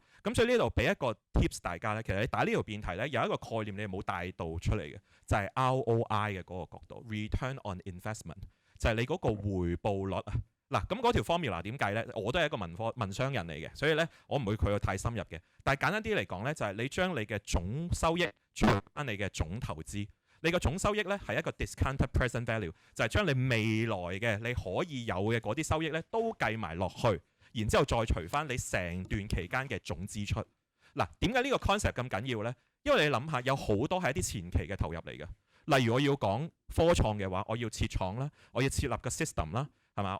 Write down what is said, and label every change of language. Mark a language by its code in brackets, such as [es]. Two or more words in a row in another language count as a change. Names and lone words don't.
[yue] 咁所以呢度俾一個 tips 大家呢，其實你打呢條辯題呢，有一個概念你冇帶到出嚟嘅，就係 ROI 嘅嗰個角度 ， [en] Return on Investment， [yue] 就係你嗰個回報率啊。嗱，咁嗰條 formula 點計呢？我都係一個文商人嚟嘅，所以呢，我唔會佢太深入嘅。但係簡單啲嚟講呢，就係你將你嘅總收益除翻你嘅總投資，你嘅總收益呢係一個 [en] discounted present value， [yue] 就係將你未來嘅你可以有嘅嗰啲收益呢都計埋落去，然之後再除翻你成段期間嘅總支出。嗱，點解呢個 concept 咁緊要呢？因為你諗下，有好多係一啲前期嘅投入嚟嘅。例如我要講科創嘅話，我要設廠啦，我要設立個 system 啦。係嘛？